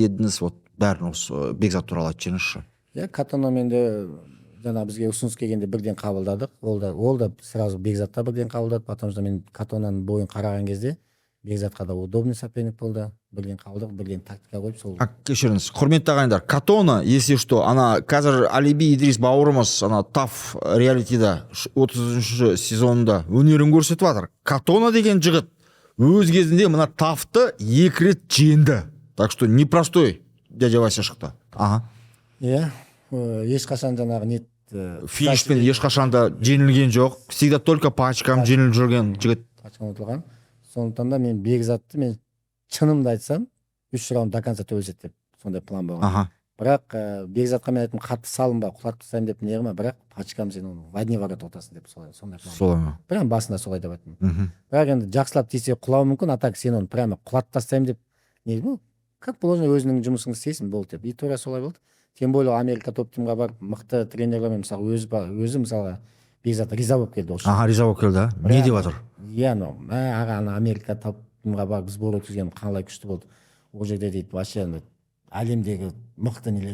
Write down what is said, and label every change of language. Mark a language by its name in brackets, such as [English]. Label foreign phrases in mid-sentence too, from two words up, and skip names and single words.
[Kazakh] Вот бәрін осы Бекзат туралы айтып жіберіңізші. Катоно менде жана бизге ұсыныс келгенде бірден қабылдадық. Ол да сразу Бекзатта бірден қабылдады, [Russian] потому что [Kazakh] мен Катонаның бойын қараған кезде Бекзатқа да [Russian] удобный соперник [Kazakh] болды. Бірден қабылдадық, бірден тактика қойып сол. Кешіріңіз, құрметті ағайындар, [Russian] Катона, если что, [Kazakh] ана қазір Алиби Идрис бауырымыз ана таф реалитида 30 сезонында өнерін көрсетіп жатыр. Катона деген жігіт өз кезінде мына тафты 2 рет жеңді. [Russian] Так что непростой дядя Вася шықты. [Kazakh] Ешқашан жаңағы нет финишпен ешқашан да жеңілген жоқ. [Russian] Всегда только по очкам [Kazakh] жеңіліп жүрген жігіт. Очкам ұтылған. Сондықтан да мен Бекзатты мен шынымды айтсам 3 раунд [Russian] до конца [Kazakh] төбелеседі деп сондай план болған. Бірақ Бекзатқа мен айттым, қатты салынба, құлатып тастаймын деп неғыма, бірақ очкам сен оны [Russian] в одни ворота [Kazakh] ұтасың деп сондай план. Солай. Прям басында солай деп айттым. Бірақ енді жақсылап тисе құлауы мүмкін, [Russian] а так [Kazakh] сен оны прямо құлатып тастаймын деп не, [Russian] ну как положено [Kazakh] өзіңнің жұмысыңды істейсің болды деп. И тура солай болды. [Russian] Тем более [Kazakh] Америка топ тимға барып мықты тренерлермен мысалы өзі мысалға Бекзат риза болып келді. Риза болып келді. Не деп жатыр? Аға ана Америка топ тимға барып сбор өткізген қалай күшті болды. Ол жерде дейді вообще әлемдегі мықты нелер.